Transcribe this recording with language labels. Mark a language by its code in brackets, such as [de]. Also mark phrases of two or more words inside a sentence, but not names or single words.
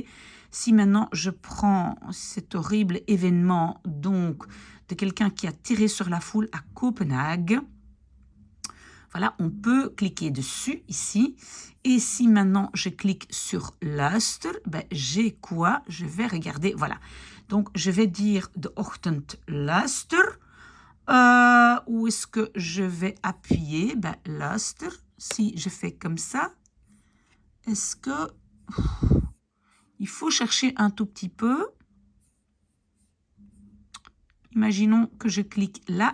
[fr] Si maintenant je prends cet horrible événement donc de quelqu'un qui a tiré sur la foule à Copenhague, voilà, on peut cliquer dessus ici. Et si maintenant je clique sur luister, j'ai quoi? Je vais regarder, voilà. Donc je vais dire [nl] de ochtend luister. [fr] Où est-ce que je vais appuyer? Luister. Si je fais comme ça, est-ce que... Il faut chercher un tout petit peu. Imaginons que je clique là.